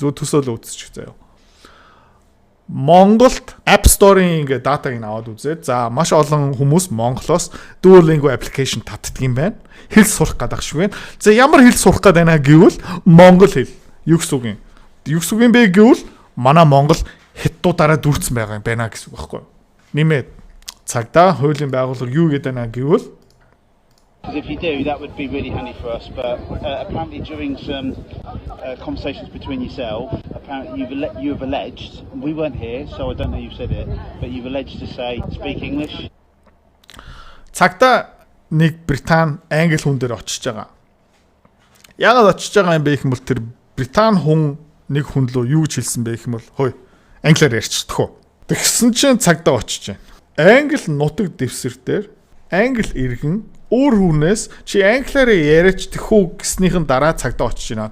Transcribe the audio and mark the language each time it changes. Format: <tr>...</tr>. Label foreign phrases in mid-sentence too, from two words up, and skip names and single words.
<mn>Зөв төсөөлө үзчих заяа. Монголд App Store-ийн ингээ датаг ин аваад үзээд за маш олон хүмүүс Монголоос Duolingo application татдаг юм байна. Хэл сурах гэдэг шиг байна. За ямар хэл сурах гэдэг байна гэвэл монгол хэл. Юу гэсэн үг юм? Юу гэсэн үг юм бэ гэвэл манай Монгол хятадуудаараа дүрцэн байгаа юм байна гэсэн үг байхгүй юу? Нэмээд цагдаа хуулийн байгууллага юу гэдэг байна гэвэл</mn> <en>Because if you do, that would be really handy for us. But apparently, during some conversations between yourself, apparently you've alleged, we weren't here, so I don't know you said it, but you've alleged to say, speak English.</en> <mn>Цагдаа нэг Британи англи хүн дээр очиж байгаа. Яагаад очиж байгаа юм бэ гэх юм бол тэр Британи хүн нэг хүн лөө юу гэж хэлсэн бэ гэх юм бол хөөе англиар ярьчихдаг хөө. Тэгсэн чинь цагдаа очиж байна. Англи нутаг дэвсгэр дээр англи иргэн өөр хүнээс чи англиар яриач тэхүү гэснийхэн дараа цагдаа очиж байна.</mn>